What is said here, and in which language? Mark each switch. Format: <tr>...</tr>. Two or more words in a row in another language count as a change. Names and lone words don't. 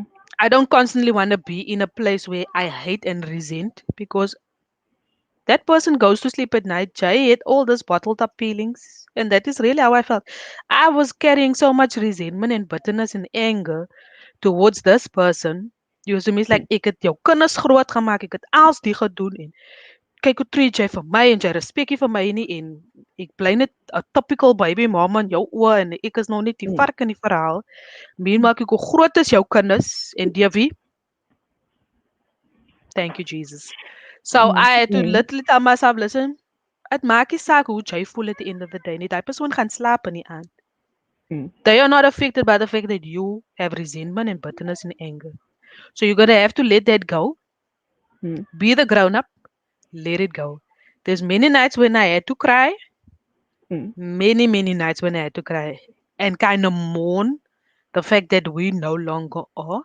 <en>I don't constantly want to be in a place where I hate and resent because that person goes to sleep at night. Jay had all these bottled up feelings, and that is really how I felt. I was carrying so much resentment and bitterness and anger towards this person. You see me, it's like</en> <af>ek het jou kinders groot gemaak, ek het alles die gedoen en kyk hoe treat jy vir my en jy respek nie vir my nie en ek bly net 'n</af> <en>typical baby mama</en> <af>in jou oë en ek is nog net die Mm, vark in die verhaal. Meanwhile kyk hoe groot is jou kinders en die wie?</af> <en>Thank you Jesus. So mm, I had to mm, literally tell myself, listen,</en> <af>dit maak nie saak hoe jy voel</af> <en>at the end of the day</en> <af>nie. Daai persoon gaan slaap in die aand. mm,</af> <en>They are not affected by the fact that you have resentment and bitterness and anger. So you're gonna have to let that go. mm, Be the grown up. Let it go. There's many nights when I had to cry. mm, Many nights when I had to cry and kind of mourn the fact that we no longer are.</en>